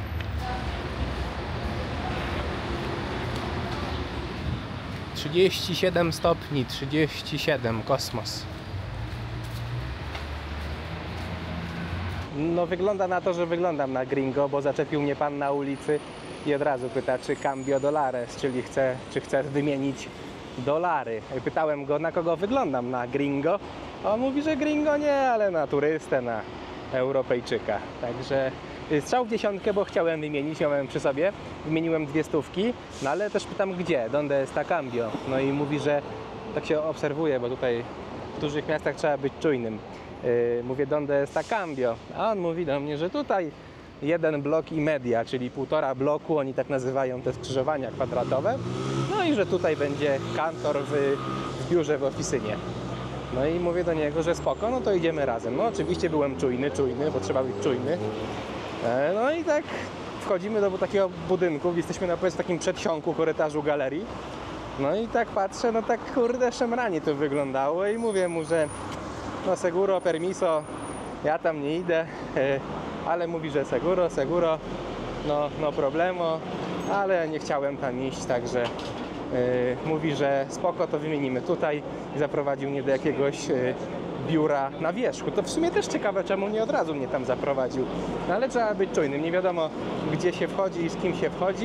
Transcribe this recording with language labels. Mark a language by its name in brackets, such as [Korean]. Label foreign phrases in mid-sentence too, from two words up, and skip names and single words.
[Polish] –37 stopni, 37, kosmos. No wygląda na to, że wyglądam na gringo, bo zaczepił mnie pan na ulicy i od razu pyta, czy [Spanish] cambio dólares, [Polish] czyli czy chcę wymienić dolary. Pytałem go, na kogo wyglądam, na gringo. On mówi, że gringo nie, ale na turystę, na Europejczyka. Także strzał w dziesiątkę, bo chciałem wymienić, miałem przy sobie. Wymieniłem 2 stówki, no ale też pytam gdzie, [Spanish] donde está cambio. [Polish] No i mówi, że tak się obserwuje, bo tutaj w dużych miastach trzeba być czujnym. Mówię, [Spanish] donde está cambio, [Polish] a on mówi do mnie, że tutaj 1 blok i media, czyli 1,5 bloku, oni tak nazywają te skrzyżowania kwadratowe. No i że tutaj będzie kantor w biurze, w oficynie. No i mówię do niego, że spoko, no to idziemy razem. No oczywiście byłem czujny, bo trzeba być czujny. No i tak wchodzimy do takiego budynku, jesteśmy na takim przedsionku korytarzu galerii. No i tak patrzę, no tak kurde szemranie to wyglądało i mówię mu, że [Spanish] no seguro, permiso, [Polish] ja tam nie idę, ale mówi, że [Spanish] seguro, no problemo, [Polish] ale nie chciałem tam iść, także mówi, że spoko, to wymienimy tutaj i zaprowadził mnie do jakiegoś biura na wierzchu. To w sumie też ciekawe, czemu nie od razu mnie tam zaprowadził, no, ale trzeba być czujnym, nie wiadomo gdzie się wchodzi i z kim się wchodzi.